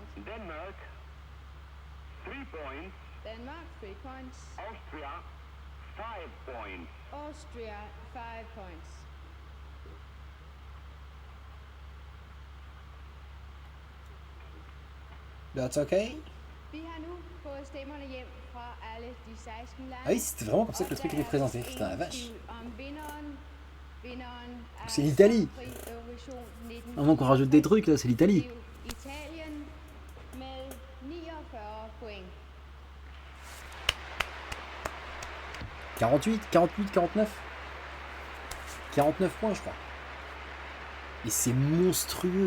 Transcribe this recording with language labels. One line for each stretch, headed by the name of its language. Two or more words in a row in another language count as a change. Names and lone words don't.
English: Denmark, 3 points. Denmark, 3 points. Austria, 5 points. Austria, 5 points. That's okay.
Danish: Vi har nu fået stemmerne hjem fra alle de 16 lande.
French: Ah oui, c'était vraiment comme ça que le truc était présenté.
Danish: Og der er
French: Putain, la
Danish: ingen
French: vache.
Danish: tvivl om vinderen.
French: C'est l'Italie. Avant qu'on rajoute des trucs, là, c'est l'Italie.
Danish: Italien med 49 point.
French: 48, 49. 49 points, je crois. Et c'est monstrueux.